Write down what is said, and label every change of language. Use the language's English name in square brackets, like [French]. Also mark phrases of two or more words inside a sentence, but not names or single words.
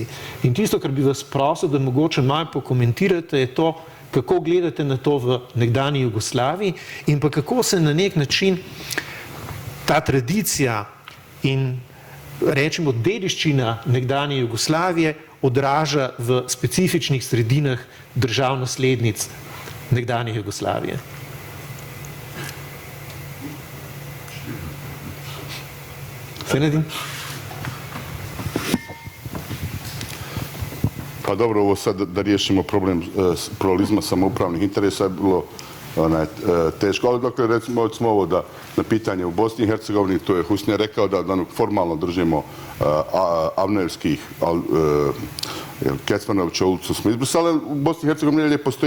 [Slovenian] In tisto, kar bi vas prosil, da mogoče malo pokomentirate, je to, kako gledate na to v nekdanji Jugoslaviji in pa kako se na nek način ta tradicija in rečemo dediščina nekdanje Jugoslavije odraža v specifičnih sredinah držav naslednic nekdanje Jugoslavije. Senedin? [Bosnian] Pa dobro, ovo sad da riješimo problem pluralizma samoupravnih interesa je bilo teško, ali dakle recimo ovo da na pitanje u Bosni i Hercegovini, to je Husnija rekao da formalno držimo Avnojevskih, Kecmanovića ulicu smo izbrisali, u Bosni i Hercegovini dalje postoji